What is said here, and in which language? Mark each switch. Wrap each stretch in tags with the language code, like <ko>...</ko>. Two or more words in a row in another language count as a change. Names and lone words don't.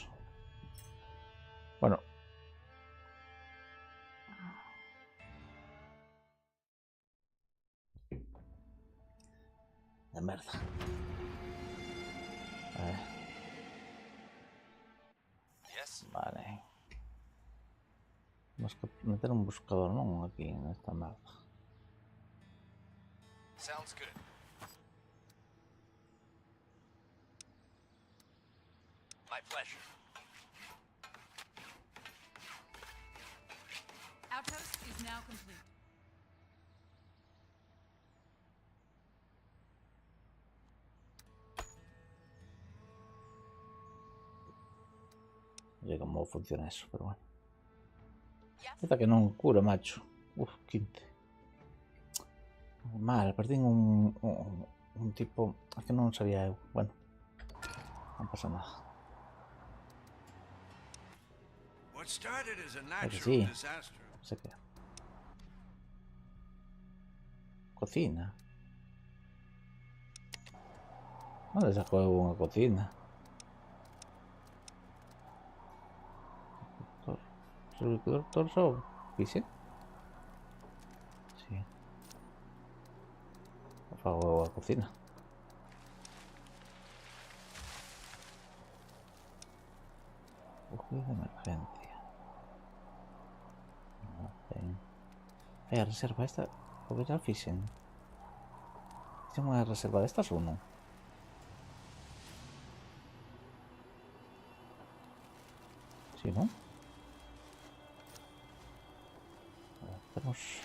<gl>Bueno. De merda.</gl> <en>Yes?</en> <gl>Vale. Temos que meter un buscador, non? Aquí, nesta merda.</gl> <en>Sounds good. My pleasure. Outpost is now complete.</en> <gl>Non sei como funciona eso, pero bueno.</gl> <en>Yes.</en> <gl>Esta que non cura, macho. Uf, 15. Mal, perdín un tipo... Es que non sabía eu. Bueno, non pasa nada.</gl> <en>What started as a</en> <gl>que</gl> <en>natural</en> <gl>sí.</gl> <en>disaster.</en> <es>No sé qué. Cocina.</es> <gl>¿Dónde sacó unha cocina? Servidor só fixe? Sí. Fago a cocina.</gl> <es>Búsqueda de emergencia.</es> <gl>No ten. A reserva esta. O que já fixen? Fixen unha reserva destas ou non? Si, non? Temos...</gl>